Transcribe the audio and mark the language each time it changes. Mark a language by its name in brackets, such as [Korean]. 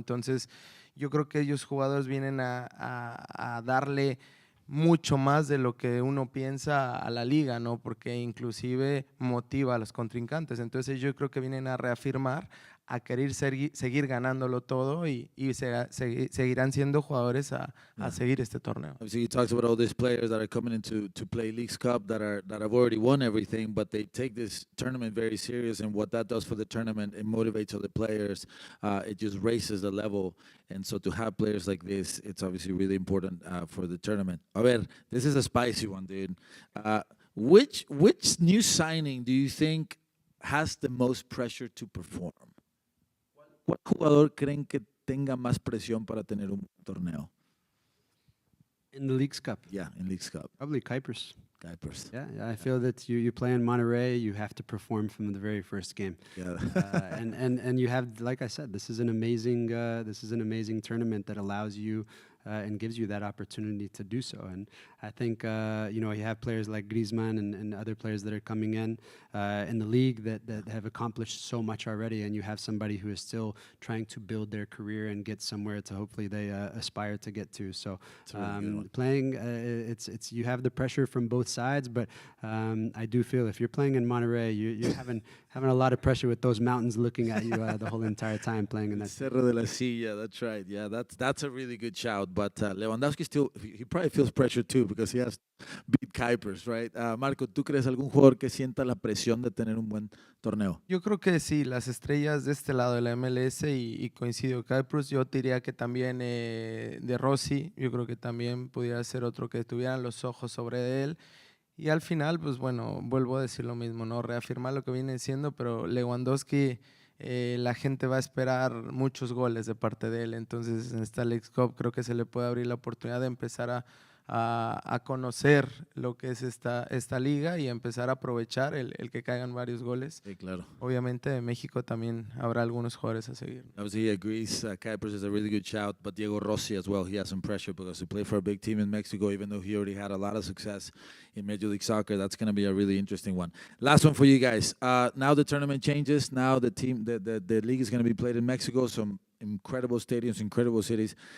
[Spanish] Entonces yo creo que ellos jugadores vienen a darle mucho más de lo que uno piensa a la liga, ¿no? Porque inclusive motiva a los contrincantes. Entonces yo creo que vienen a reafirmar, a querer seguir ganándolo todo, y seguirán siendo jugadores a seguir este torneo. [English] Obviously, you talked about all these players that are coming in to play Leagues Cup that have already won everything, but they take this tournament very serious, and what that does for the tournament, it motivates other players. It just raises the level, and so to have players like this, it's obviously really important for the tournament. [Spanish] A ver, [English] this is a spicy one, dude. Which new signing do you think has the most pressure to perform? [Spanish] ¿Cuál jugador creen que tenga más presión para tener un torneo? [English] In the Leagues Cup? Yeah, in Leagues Cup. Probably Kuipers. Kuipers. Yeah, I feel that you play in Monterrey, you have to perform from the very first game. Yeah. And you have, like I said, this is an amazing tournament that allows you and gives you that opportunity to do so. And I think you have players like Griezmann and other players that are coming in the league that have accomplished so much already, and you have somebody who is still trying to build their career and get somewhere to hopefully they aspire to get to. So really playing, it's you have the pressure from both sides, but I do feel if you're playing in Monterrey, you're having a lot of pressure with those mountains looking at you the whole entire time playing in that. Cerro de la Silla, that's right. Yeah, that's a really good shout. But Lewandowski he probably feels pressure too, because he has beat Kuipers, right? [Spanish] Marco, ¿tú crees algún jugador que sienta la presión de tener un buen torneo? Yo creo que sí, las estrellas de este lado de la MLS, y coincido, Kuipers, yo diría que también de Rossi, yo creo que también pudiera ser otro que tuvieran los ojos sobre él. Y al final, pues bueno, vuelvo a decir lo mismo, ¿no? Reafirmar lo que viene siendo, pero Lewandowski, la gente va a esperar muchos goles de parte de él. Entonces en esta Leagues Cup creo que se le puede abrir la oportunidad de empezar a a conocer lo que es esta liga y empezar a aprovechar el que caigan varios goles. Sí, claro. Obviamente en México también habrá algunos jugadores a seguir. [English] Obviously, he agrees. Kuipers is a really good shout, but Diego Rossi as well. He has some pressure because he played for a big team in Mexico, even though he already had a lot of success in Major League Soccer. That's going to be a really interesting one. Last one for you guys. Now the tournament changes. Now the league is going to be played in Mexico. Some incredible stadiums, incredible cities.